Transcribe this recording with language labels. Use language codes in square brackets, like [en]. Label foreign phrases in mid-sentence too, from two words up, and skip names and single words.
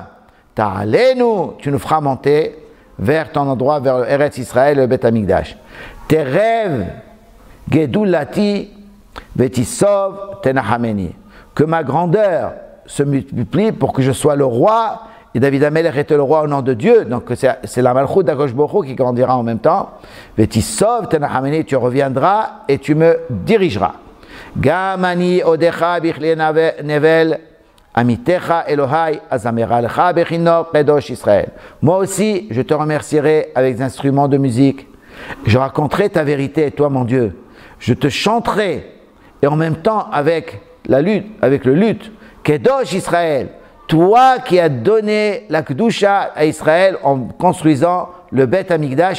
[fr] Ta'alenu, tu nous feras monter vers ton endroit, vers le Eretz Israël, le Beth Amikdash. Tes rêves, [he] גדולתי ותסב תנחמני. [fr] Que ma grandeur se multiplie pour que je sois le roi. Et David Amelech était le roi au nom de Dieu. Donc c'est la Malchut d' [he] הקדוש ברוך הוא [fr] qui grandira en même temps. [he] ותסב תנחמני, [fr] tu reviendras et tu me dirigeras. [he] גם אני אודך בכלי נבל אמתך אלהי אזמרה לך בכנור קדוש ישראל. [fr] Moi aussi, je te remercierai avec des instruments de musique. Je raconterai ta vérité, toi mon Dieu. Je te chanterai et en même temps avec le luth, [he] קדוש ישראל. [fr] Toi qui as donné la kedusha à Israël en construisant le Beth Amikdash.